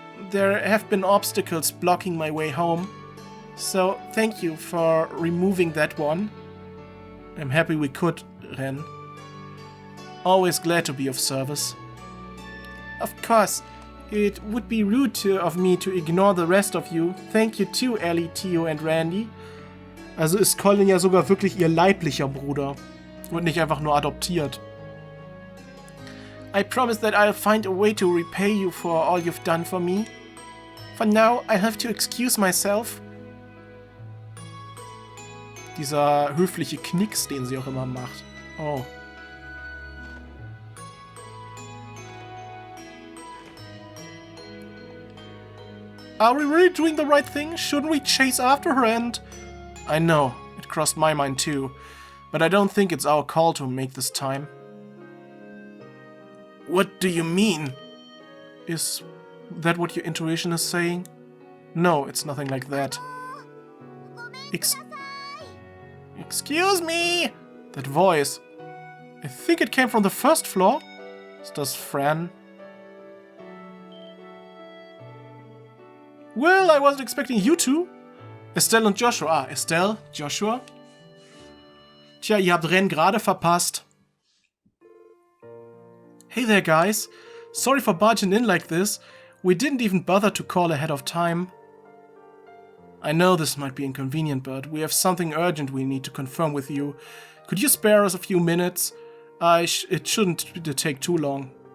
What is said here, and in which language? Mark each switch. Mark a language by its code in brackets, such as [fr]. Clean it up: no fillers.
[en] There have been obstacles blocking my way home. So, thank you for removing that one. I'm happy we could, Ren. Always glad to be of service. Of course, it would be rude of me to ignore the rest of you. Thank you too, Ellie, Theo and Randy. [de] Also ist Colin ja sogar wirklich ihr leiblicher Bruder und nicht einfach nur adoptiert. [en] I promise that I'll find a way to repay you for all you've done for me. For now, I'll have to excuse myself. [de] Dieser höfliche Knicks, den sie auch immer macht. Oh. [en] Are we really doing the right thing? Shouldn't we chase after her and... I know, it crossed my mind too. But I don't think it's our call to make this time. What do you mean? Is that what your intuition is saying? No, it's nothing like that. Excuse me! That voice. I think it came from the first floor. [de] Ist das Fran? [en] Well, I wasn't expecting you two. [de] Estelle und Joshua. Ah, Estelle, Joshua. Tja, ihr habt Ren gerade verpasst. [en] Hey there, guys. Sorry for barging in like this. We didn't even bother to call ahead of time. I know this might be inconvenient, but we have something urgent we need to confirm with you. Could you spare us a few minutes? It shouldn't take too long.